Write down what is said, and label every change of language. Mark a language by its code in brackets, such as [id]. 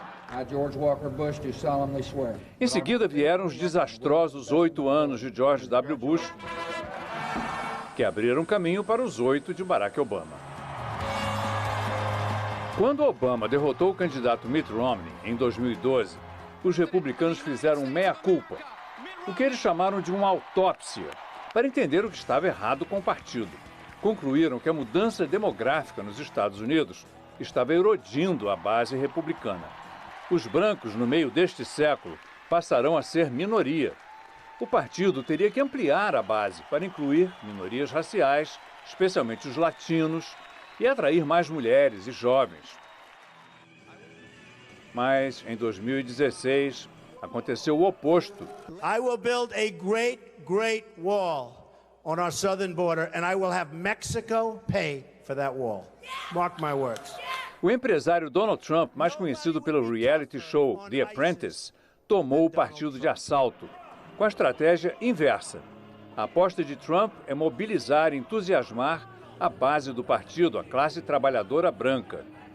[en] I, George Walker Bush, do solemnly swear. [pt] Em seguida vieram os desastrosos 8 anos de George W. Bush, que abriram caminho para os 8 de Barack Obama. Quando Obama derrotou o candidato Mitt Romney em 2012, os republicanos fizeram meia-culpa, o que eles chamaram de uma autópsia, para entender o que estava errado com o partido. Concluíram que a mudança demográfica nos Estados Unidos estava erodindo a base republicana. Os brancos, no meio deste século, passarão a ser minoria. O partido teria que ampliar a base para incluir minorias raciais, especialmente os latinos, e atrair mais mulheres e jovens. Mas, em 2016, Aconteceu o oposto. [en] I will build a great wall on our southern border, and I will have Mexico pay for that wall. Mark my words. [pt] O empresário Donald Trump, mais conhecido pelo reality show The Apprentice, tomou o partido de assalto, com a estratégia inversa. A aposta de Trump é mobilizar e entusiasmar a base do partido, a classe trabalhadora branca.